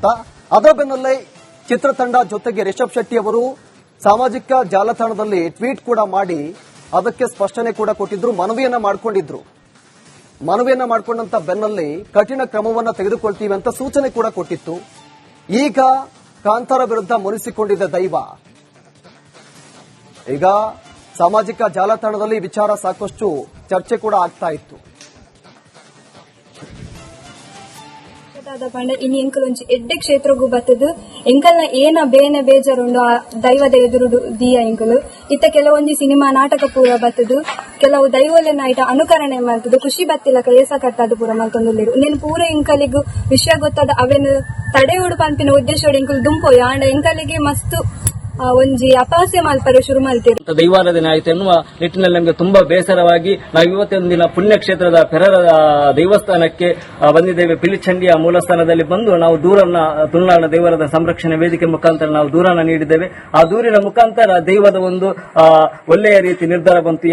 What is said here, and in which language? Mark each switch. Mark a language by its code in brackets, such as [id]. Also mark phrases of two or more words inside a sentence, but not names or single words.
[kn] ಅದರ ಬೆನ್ನಲ್ಲೇ ಚಿತ್ರತಂಡ ಜೊತೆಗೆ ರಿಷಬ್ ಶೆಟ್ಟಿ ಅವರು ಸಾಮಾಜಿಕ ಜಾಲತಾಣದಲ್ಲಿ ಟ್ವೀಟ್ ಕೂಡ ಮಾಡಿ ಅದಕ್ಕೆ ಸ್ಪಷ್ಟನೆ ಕೂಡ ಕೊಟ್ಟಿದ್ರು, ಮನವಿಯನ್ನ ಮಾಡಿಕೊಂಡಂತ ಬೆನ್ನಲ್ಲಿ ಕಠಿಣ ಕ್ರಮವನ್ನ ತೆಗೆದುಕೊಳ್ತೀವಿ ಅಂತ ಸೂಚನೆ ಕೂಡ ಕೊಟ್ಟಿತ್ತು. ಈಗ ಕಾಂತಾರ ವಿರುದ್ಧ ಮುನಿಸಿಕೊಂಡಿದ್ದ ದೈವ. ಈಗ ಸಾಮಾಜಿಕ ಜಾಲತಾಣದಲ್ಲಿ ವಿಚಾರ ಸಾಕಷ್ಟು ಚರ್ಚೆ ಕೂಡ ಆಗ್ತಾ ಇತ್ತು. [tcy] ಪಂಡ ಇನ್ನು ಎಂಕಲ್ ಒಂಚಿ ಎಡ್ಡೆ ಕ್ಷೇತ್ರಗೂ ಬತ್ತದು ಎಂಕಲ್ನ ಏನ ಬೇನೆ ಬೇಜಾರುಂಡು ಆ ದೈವದ ಎದುರು ದಿಯ ಎಂಕಲು ಇತ್ತ ಕೆಲವೊಂದು ಸಿನಿಮಾ ನಾಟಕ ಪೂರ ಬತ್ತದು, ಕೆಲವು ದೈವಲೆನ ಐಟ ಅನುಕರಣೆ ಮಾಡ್ತದು, ಖುಷಿ ಬತ್ತಿಲಕ ಏಸ ಕಟ್ಟದು ಪೂರ ಮಲ್ತೊಂದುಲ್ಲೇರು ನೀನು ಪೂರ ಎಂಕಲಿಗೂ ವಿಷಯ ಗೊತ್ತಾದ ಅವೇನು ತಡೆ ಉಡು ಪಂಪಿನ ಉದ್ದೇಶೋಡು ಎಂಕಲ್ ದುಂಪೋಯ ಆಂಡ ಎಂಕಲಿಗೆ ಮಸ್ತು ಒಂಜಿ ಅಪಹಾಸ್ಯ ಮಾಲ್ಪರೆ [kn] ಶುರು ಮಾಡ್ತೀರಿ. ದೈವಾರಾಧನೆ ಆಯ್ತು ಎನ್ನುವ ನಿಟ್ಟಿನಲ್ಲಿ ನಮಗೆ ತುಂಬಾ ಬೇಸರವಾಗಿ ನಾವು ಇವತ್ತೊಂದು ದಿನ ಪುಣ್ಯಕ್ಷೇತ್ರದ ಪೆರರ ದೈವಸ್ಥಾನಕ್ಕೆ ಬಂದಿದ್ದೇವೆ. ಪಿಲಿಚಂಡಿಯ ಮೂಲಸ್ಥಾನದಲ್ಲಿ ಬಂದು ನಾವು ದೂರನ್ನ ತುಳುನಾಡಿನ ದೈವರದ ಸಂರಕ್ಷಣೆ ವೇದಿಕೆ ಮುಖಾಂತರ ನಾವು ದೂರನ್ನ ನೀಡಿದ್ದೇವೆ. ಆ ದೂರಿನ ಮುಖಾಂತರ ದೈವದ ಒಂದು ಒಳ್ಳೆಯ ರೀತಿ ನಿರ್ಧಾರ ಬಂತು.